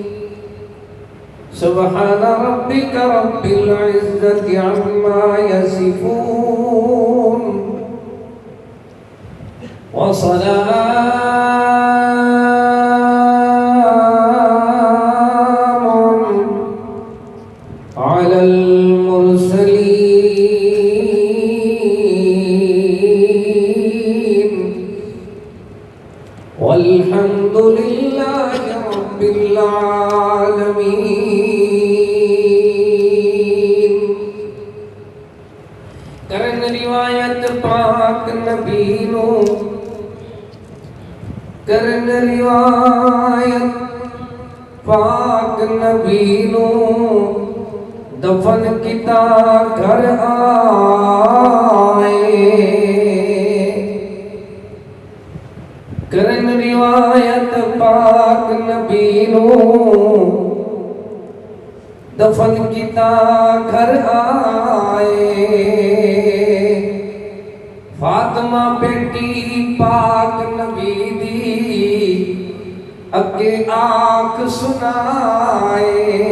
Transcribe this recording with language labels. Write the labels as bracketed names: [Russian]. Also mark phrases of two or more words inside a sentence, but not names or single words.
[Arabic] سبحان ربك رب العزة عما يصفون وسلام على المرسلين والحمد لله رب العالمين [Punjabi] کرن روایت پاک نبی نو کرن روایت پاک نبی نو دفن کیتا گھر آئے کرن روایت پاک نبی نو دفن کیتا گھر آئے فاطمہ بیٹی پاک نبی دی اگے آنکھ سنائے